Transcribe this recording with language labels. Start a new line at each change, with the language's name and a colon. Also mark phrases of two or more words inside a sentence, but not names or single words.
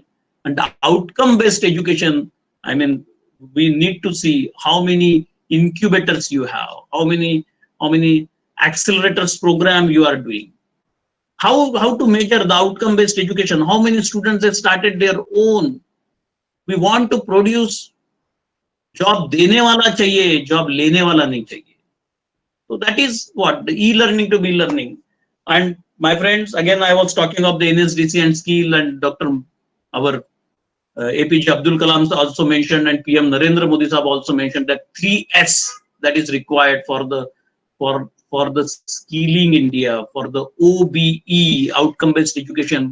English: And the outcome-based education, I mean, we need to see how many incubators you have, how many accelerators program you are doing, how to measure the outcome-based education, how many students have started their own. We want to produce
Hindi: job dene wala chahiye, job lene wala nahi chahiye.
English: So that is what the e-learning to be learning. And my friends, again, I was talking of the NSDC and skill, and our APJ Abdul Kalam also mentioned, and PM Narendra Modi Sahab also mentioned that 3S that is required for the skilling India, for the OBE, outcome-based education.